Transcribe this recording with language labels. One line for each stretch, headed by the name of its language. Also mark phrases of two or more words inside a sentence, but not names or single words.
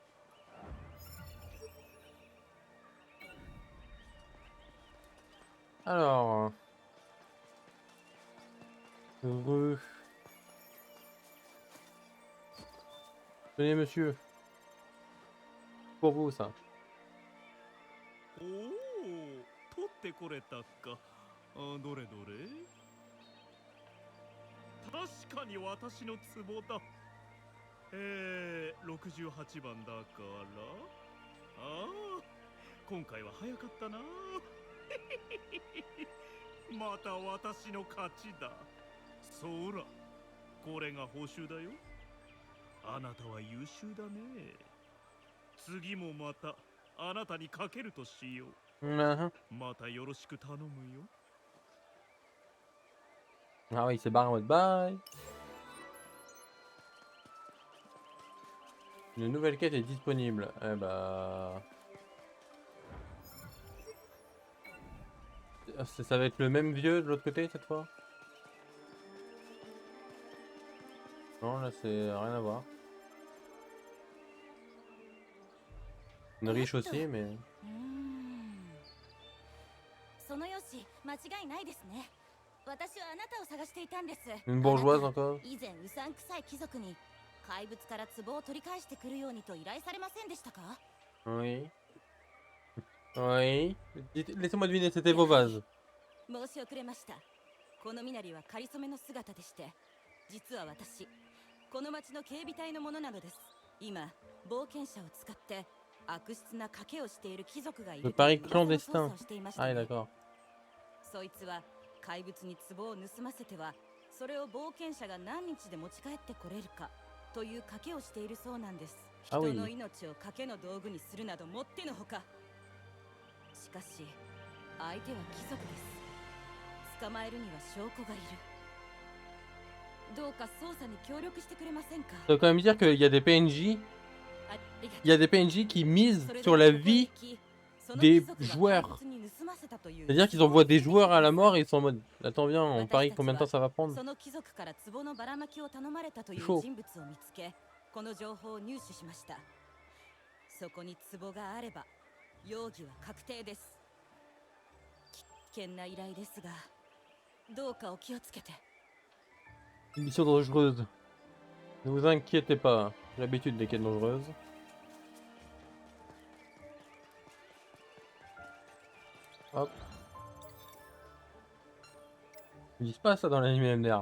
French: Alors. Heureux. Tenez, monsieur. Pour vous, ça.
Japanese: おお、取ってこれたか。どれどれ。確かに私の壺だ。68番だから。ああ、今回は早かったな。また私の勝ちだ。そら、これが報酬だよ。あなたは優秀だね。次もまたあなたにかけるとしよう。またよろしく頼むよ。
French: Ah oui, il s'est barré en mode bye. Une nouvelle quête est disponible. Eh bah... Ça va être le même vieux de l'autre côté cette fois? Non, là c'est rien à voir. Une riche aussi, mais...
Japanese: そのよし、間違いないですね。私はあなたを探していたんです。
French: Une bourgeoise encore?
Japanese: 以前うさんくさい貴族に怪物から壺を取り返してくるようにと依頼されませんでしたか？
French: Oui. Oui. Laissez-moi deviner, c'était vos vases.
Japanese: 申し遅れました。この身なりは仮初めの姿でして、実は私、この町の警備隊のものなのです。今、冒険者を使って悪質な賭けをしている貴族がいる。
French: Le pari clandestin. Ah, d'accord.
Japanese: そいつは怪物に壺を盗ませてはそれを冒険者が何日で持ち帰ってこれるかという賭けをしているそうなんです。人の命を賭けの道具にするなどもってのほか。しかし相手は貴族です。捕まえるには証拠がいる。どうか捜査に協力してくれませんか？
French: Ça veut quand même dire qu'il y a des PNJ. Il y a des PNJ qui misent sur la vie des joueurs. C'est-à-dire qu'ils envoient des joueurs à la mort et ils sont en mode attends viens, on parie combien de temps ça va prendre. Chaud.
Japanese: この情報を入手しました。そこに壺があれば容疑は確定です。危険な依頼ですが、どうかお気をつけて。
French: Une mission dangereuse. Ne vous inquiétez pas, j'ai l'habitude des quêtes dangereuses. Hop. Ils disent pas ça dans l'anime MDR.